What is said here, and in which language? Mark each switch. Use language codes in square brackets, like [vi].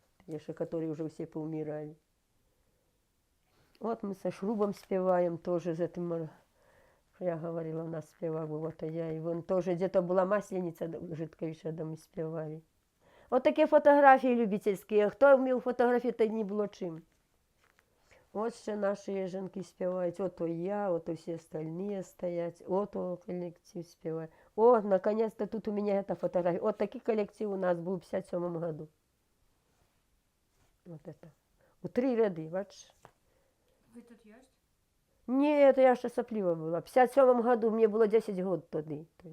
[ru] Еще которые уже все поумирали. Вот мы со шрубом спеваем тоже с этим. Я говорила, у нас спевал, вот я. И вон тоже где-то была масленица жидковейшая, да мы спевали. Вот такие фотографии любительские. [uk] Кто вмів фотографії, не було чим. Вот ще наші жінки співають. Ото я, ото всі остальные стоять. Ото коллектив співає. [ru] О, наконец-то тут у меня эта фотография. Вот такой коллектив у нас был в 57 году. [uk] Вот это. У 3 ряди, бачиш? [ru] Вы тут есть? Нет, [uk] я ще соплива була. [ru] В 57 году мне было 10 год тоді.